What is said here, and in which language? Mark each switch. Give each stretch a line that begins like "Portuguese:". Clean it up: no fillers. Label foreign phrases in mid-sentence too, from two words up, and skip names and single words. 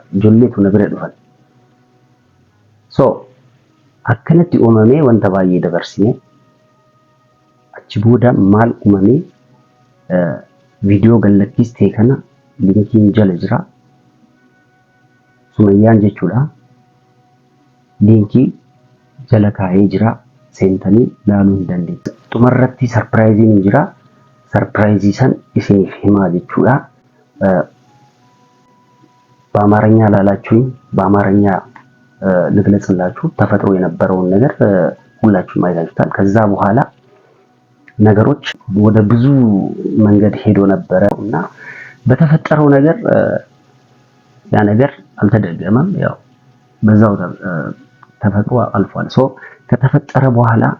Oromo: Ijoolleetu na bira dhufan. So akkanatti uumamee wanta baay'ee dabarsine achi booda maal uumamee viidiyoo gallakkistee kana linkiin jala jira. Sumayyaan jechuudha. Linkii jala kaa'ee jira. Seentanii ilaaluu hin dandeessu. Dhumarratti sarpiraayiziin jira. Sarpiraayizii san isiniif himaa jechuudha.
Amharic: በአማርኛ ላላችሁኝ በአማርኛ ልግለጽላችሁ ተፈጥሮ የነበረውን ነገር ሁላችሁም አይታችሁታል። ከዛ በኋላ ነገሮች ወደ ብዙ መንገድ ሄዶ ነበረና በተፈጠረው ነገር ያ ነገር አልተደገመም። ያው በዛው ተፈጥሮ አልፏል። ሶ ከተፈጠረ በኋላ